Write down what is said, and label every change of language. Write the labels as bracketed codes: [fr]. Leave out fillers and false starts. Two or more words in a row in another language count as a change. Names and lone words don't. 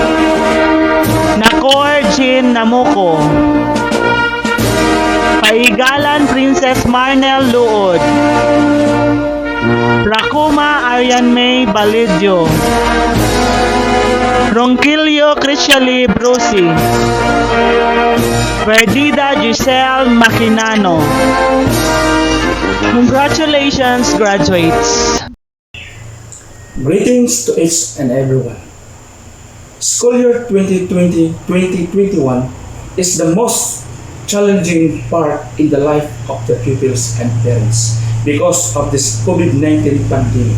[en] Nakor Jean Namuko, Paigalan Princess Marnel Luod, Rakuma Arian May Balidio, Ronquillo Criciali Brusi, Perdida Giselle Maquinano. Congratulations, graduates! Greetings to each and everyone. School year 2020-2021 is the most challenging part in the life of the pupils and parents because of this COVID-19 pandemic.